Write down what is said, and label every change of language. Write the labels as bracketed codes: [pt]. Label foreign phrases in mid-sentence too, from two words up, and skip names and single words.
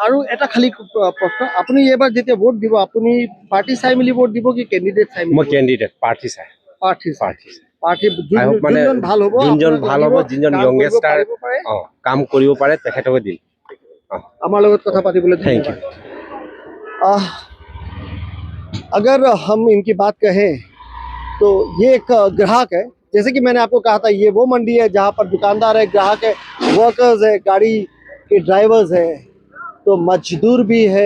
[as] আৰু এটা খালি প্ৰশ্ন, আপুনি এইবাৰ যেতিয়া ভোট দিব আপুনি পাৰ্টি চাই মেলি ভোট দিব কি কেণ্ডিডেট চাই মেলি? মই কেণ্ডিডেট পাৰ্টি চাই প্ৰাৰ্থী পাৰ্টি চাই প্ৰাৰ্থী [en] I hope মানে [as] যোনজন ভাল হ'ব, যোনজন আপোনাক ভাল হ'ব, লাগিব, যোনজন কাম কৰিব য়ংগেষ্টাৰ পাৰিব পাৰে, কাম কৰিব পাৰে তেখেতকে দিম। আমাৰ লগত কথা পাতিবলৈ [en] thank you. [hi] धन्यवाद। अगर हम इनकी बात कहें तो ये एक ग्राहक है, जैसे कि मैंने आपको कहा था ये वो मंडी है जहाँ पर दुकानदार है, ग्राहक है, वर्कर्स है, गाड़ी के ड्राइवर्स है, तो मजदूर भी है।